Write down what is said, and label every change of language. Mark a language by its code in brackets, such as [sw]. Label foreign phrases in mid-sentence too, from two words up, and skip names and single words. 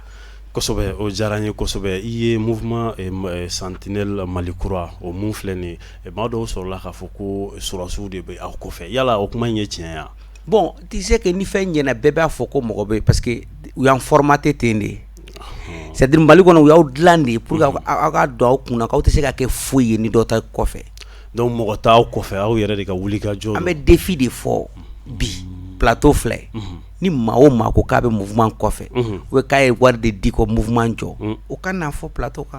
[bm] kosɛbɛ o diyara n ye kosɛbɛ i ye mouvement sentinelle Mali kura o mun filɛ nin ye maa dɔw sɔrɔla k'a fɔ ko sɔrɔsiw de bɛ aw kɔfɛ yala o kuma in ye tiɲɛ ya [fr] bon tu sais que [bm] ni fɛn ɲɛna bɛɛ b'a fɔ ko mɔgɔ bɛ [fr] parce que [bm] u y'an formaté ten de [fr] c'est à dire [bm] Mali kɔnɔ u y'aw dilan de [fr] pour que [bm] aw ka dɔn aw kunna k'aw tɛ se ka kɛ foyi ye ni dɔ ta kɔfɛ donc mɔgɔ t'aw kɔfɛ aw yɛrɛ de ka wuli ka jɔ an bɛ défi de fɔ bi plateau filɛ ni maa o maa ko k'a bɛ mouvement kɔfɛ ou k'a ye wari de di ko mouvement jɔ o ka n'a fɔ plateau kan